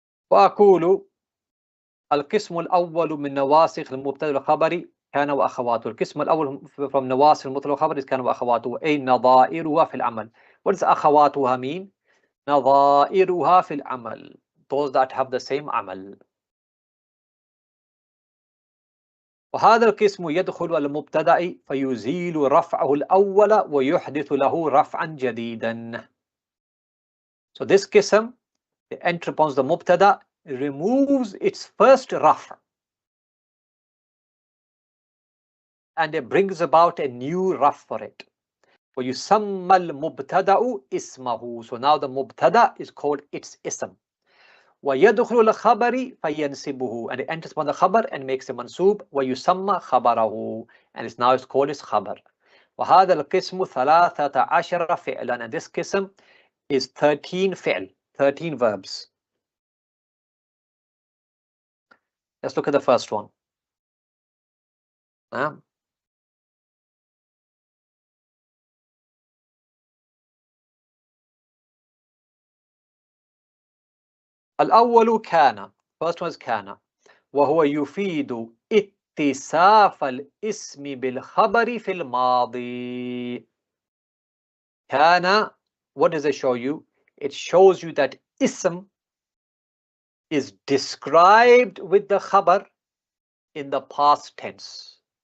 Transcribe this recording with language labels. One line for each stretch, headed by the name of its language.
Arabic: وأقول القسم الأول من نواسخ المبتدأ الخبري كان وأخواته. القسم الأول from نواسخ المبتدأ الخبري كان وأخواته أي نظائرها في العمل.
English: What does أخواتها mean?
Arabic: نظائرها في العمل.
English: Those that have the same عمل.
Arabic: وهذا القسم يدخل المبتدأ فيزيل رفعه الأول ويحدث له رفعا جديدا.
English: So this qism, the entry upon the mubtada, removes its first raf'. and it brings about a new raf for it.
Arabic: وَيُسَمَّ الْمُبْتَدَأُ اسْمَهُ.
English: So now the mubtada is called its ism.
Arabic: وَيَدْخُلُ الْخَبَرِ فَيَنْسِبُهُ.
English: And it enters upon the khabar and makes a mansoob.
Arabic: وَيُسَمَّ خَبَرَهُ.
English: And it's called its khabar.
Arabic: وَهَذَا الْقِسْمُ 13 فِعْلًا.
English: And this qism is 13 fi'l, 13 verbs. Let's look at the first one.
Arabic: الأول كان.
English: First one is كان.
Arabic: وهو يفيد اتصاف الاسم بالخبر في الماضي.
English: كان, what does it show you? It shows you that ism is described with the khabar in the past tense.